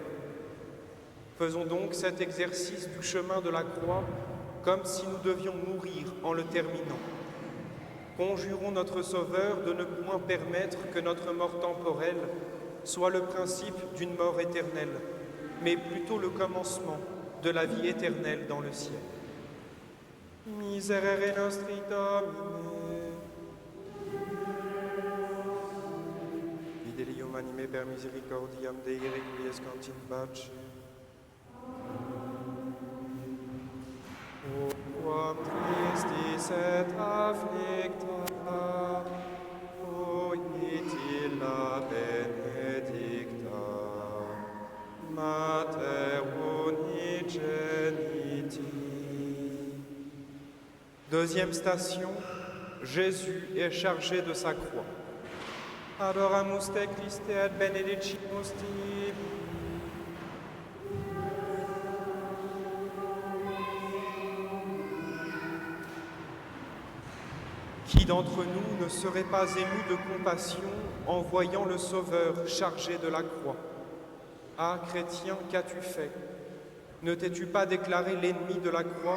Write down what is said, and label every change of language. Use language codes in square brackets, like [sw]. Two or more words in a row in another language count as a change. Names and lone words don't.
[fr] Faisons donc cet exercice du chemin de la croix comme si nous devions mourir en le terminant. Conjurons notre Sauveur de ne point permettre que notre mort temporelle soit le principe d'une mort éternelle, mais plutôt le commencement de la vie éternelle dans le ciel. [la] Miserere nostri Domine. Fidelium anime per misericordiam Dei requiescant in pace. O quam tristis et afflicta, oitilla benedicta, Mater unigeniti. [fr] Deuxième station, Jésus est chargé de sa croix. [la] Adoramus te Christe et benedicimus tibi. [fr] Qui d'entre nous ne serait pas ému de compassion en voyant le Sauveur chargé de la croix? Ah, chrétien, qu'as-tu fait? Ne t'es-tu pas déclaré l'ennemi de la croix?